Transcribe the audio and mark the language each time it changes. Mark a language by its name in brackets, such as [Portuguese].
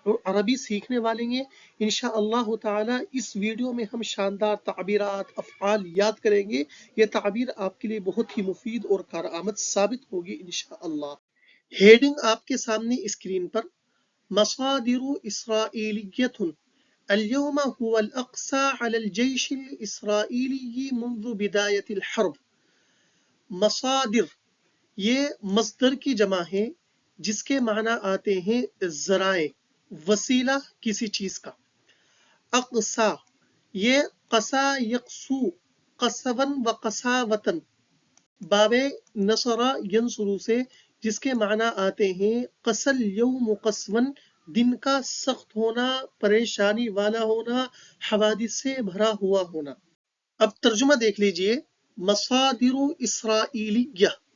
[Urdu] عربی سیکھنے والے ہیں انشاءاللہ تعالی۔ اس ویڈیو میں ہم شاندار تعبیرات، افعال یاد کریں گے۔ یہ تعبیر آپ کے لیے بہت ہی مفید اور کارآمد ثابت ہوگی انشاءاللہ۔ ہیڈنگ آپ کے سامنے اسکرین پر، [Arabic] مصادر إسرائيلية. اليوم هو الأقصى على الجيش الإسرائيلي منذ بداية الحرب. [Urdu] مصادر یہ مصدر کی جمع ہے جس کے معنی آتے ہیں ذرائع، وسیلہ کسی چیز کا۔ اقصا یہ قصا یقصو قصبن و قصاوتن، باب نصر ینصرو سے، جس کے معنی آتے ہیں قصل یوم قصون، دن کا سخت ہونا، پریشانی والا ہونا، حوادث سے بھرا ہوا ہونا۔ اب ترجمہ دیکھ لیجئے۔ [Arabic] مصادر اسرائیلیہ،